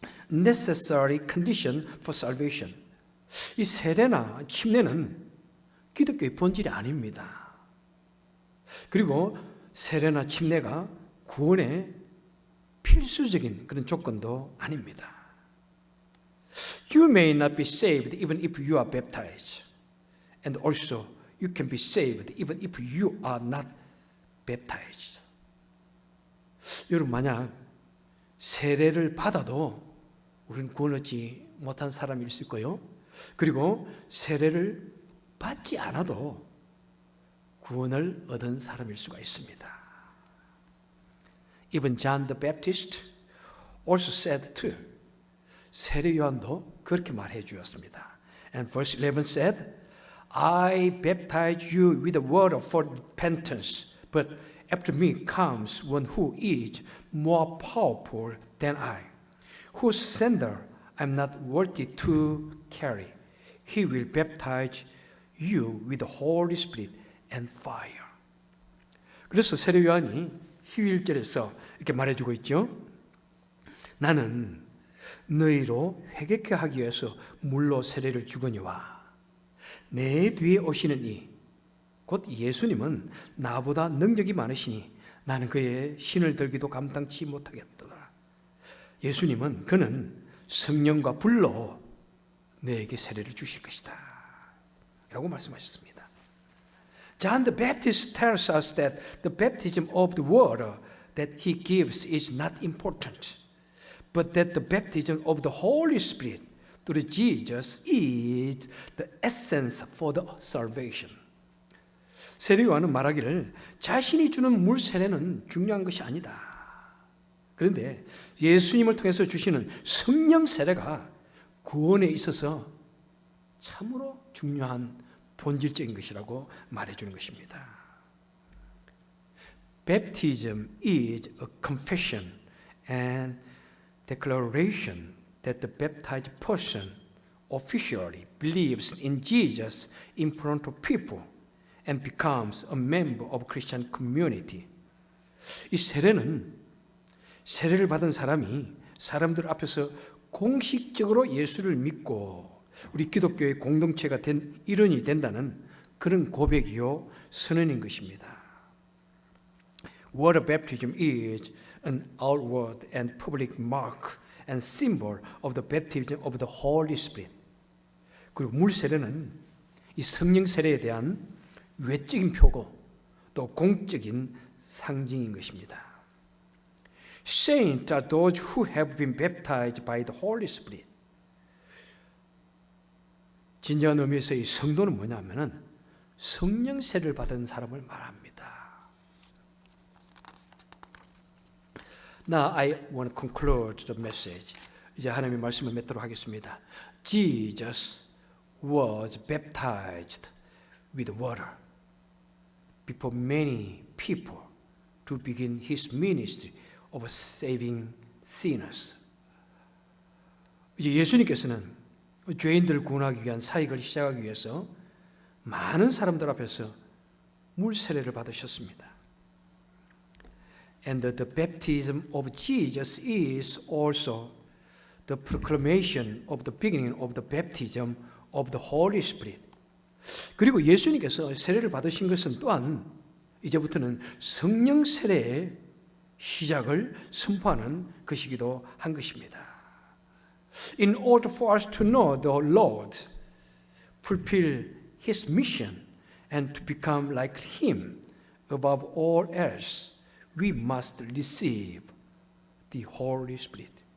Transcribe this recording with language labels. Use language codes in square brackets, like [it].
[en] Necessary condition for salvation. [ko] 이 세례나 침례는 기독교의 본질이 아닙니다. 그리고 세례나 침례가 구원의 필수적인 그런 조건도 아닙니다. [en] You may not be saved even if you are baptized. And also, you can be saved even if you are not baptized. [ko] 여러분, 만약 세례를 받아도 우리는 구원 얻지 못한 사람일 수 있고요. 그리고 세례를 받지 않아도 구원을 얻은 사람일 수가 있습니다. [en] Even John the Baptist also said too. [ko] 세례 요한도 그렇게 말해 주었습니다. [en] And verse 11 said, I baptize you with the word for repentance, but after me comes one who is more powerful than I, whose sandal I'm not worthy to carry. He will baptize you with the Holy Spirit and fire. [ko] 그래서 세례 요한이 희일절에서 이렇게 말해주고 있죠. 나는 너희로 회개케 하기 위해서 물로 세례를 주거니와 내 뒤에 오시는 이 곧 예수님은 나보다 능력이 많으시니 나는 그의 신을 들기도 감당치 못하겠더라. 예수님은 그는 성령과 불로 너에게 세례를 주실 것이다 라고 말씀하셨습니다. [en] John the Baptist tells us that the baptism of the water that he gives is not important, but that the baptism of the Holy Spirit through Jesus is the essence for the salvation. [ko] 세례요한은 말하기를 자신이 주는 물 세례는 중요한 것이 아니다. 그런데 예수님을 통해서 주시는 성령 세례가 구원에 있어서 참으로 중요한 본질적인 것이라고 말해주는 것입니다. [en] Baptism is a confession and declaration that the baptized person officially believes in Jesus in front of people and becomes a member of Christian community. [ko] 이 세례는 세례를 받은 사람이 사람들 앞에서 공식적으로 예수를 믿고 우리 기독교의 공동체가 된 일원이 된다는 그런 고백이요 선언인 것입니다. [en] Water baptism is an outward and public mark and symbol of the baptism of the Holy Spirit. [ko] 그리고 물 세례는 이 성령 세례에 대한 외적인 표고 또 공적인 상징인 것입니다. [en] Saints are those who have been baptized by the Holy Spirit. [ko] 진정한 의미에서의 성도는 뭐냐면은 성령 세례를 받은 사람을 말합니다. [en] Now I want to conclude the message. [ko] 이제 하나님의 말씀을 맺도록 하겠습니다. [en] Jesus was baptized with water before many people to begin his ministry of saving sinners. [ko] 이제 예수님께서는 죄인들을 구원하기 위한 사역을 시작하기 위해서 많은 사람들 앞에서 물 세례를 받으셨습니다. [en] And the baptism of Jesus is also the proclamation of the beginning of the baptism of the Holy Spirit. [ko] 그리고 예수님께서 세례를 받으신 것은 또한 이제부터는 성령 세례의 시작을 선포하는 것이기도 한 것입니다. [en] In order for us to know the Lord, fulfill His mission, and to become like Him above all else, we must receive the Holy Spirit.